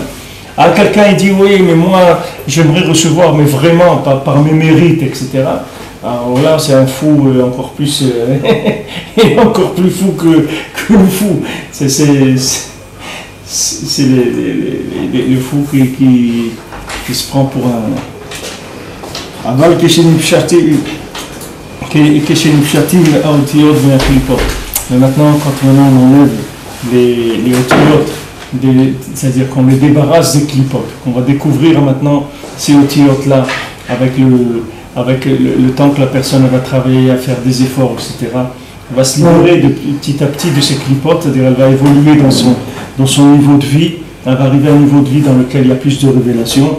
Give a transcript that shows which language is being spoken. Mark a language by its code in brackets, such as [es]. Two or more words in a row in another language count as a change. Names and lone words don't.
[fr] Ah, quelqu'un, il dit, oui, mais moi, j'aimerais recevoir, mais vraiment, par mes mérites, etc. Alors là, c'est un fou encore plus... encore plus fou que le fou. C'est le fou qui se prend pour un... [he] אבל כשנפשטים האותיות מהקליפות. [fr] Mais maintenant, quand on enlève les otiyot, c'est-à-dire qu'on les débarrasse des klipot, qu'on va découvrir maintenant ces otiyot-là avec le temps que la personne va travailler à faire des efforts, etc. Elle va se libérer petit à petit de ces clipotes, c'est-à-dire elle va évoluer dans son niveau de vie, elle va arriver à un niveau de vie dans lequel il y a plus de révélations.